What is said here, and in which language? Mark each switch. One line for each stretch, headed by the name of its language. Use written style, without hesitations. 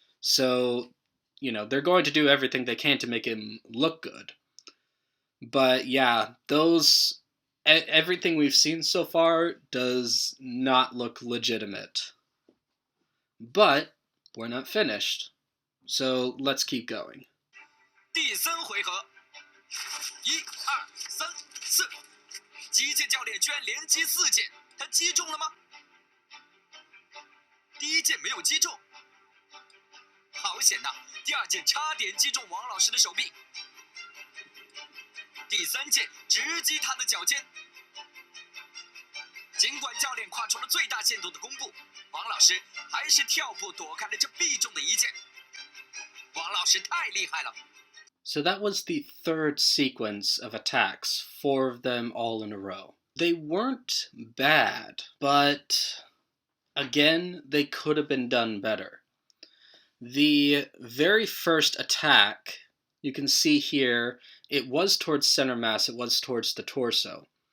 English: So, they're going to do everything they can to make him look good. But yeah, everything we've seen so far does not look legitimate. But we're not finished, so let's keep going.
Chinese: 第3回合，1、2、3、4，击剑教练居然连击4剑，他击中了吗？第1剑没有击中，好险呐！第2剑差点击中王老师的手臂，第3剑直击他的脚尖。尽管教练跨出了最大限度的弓步，王老师还是跳步躲开了这必中的一剑。王老师太厉害了。
English: So that was the third sequence of attacks, 4 of them all in a row. They weren't bad, but again, they could have been done better. The very first attack, you can see here, it was towards center mass, it was towards the torso.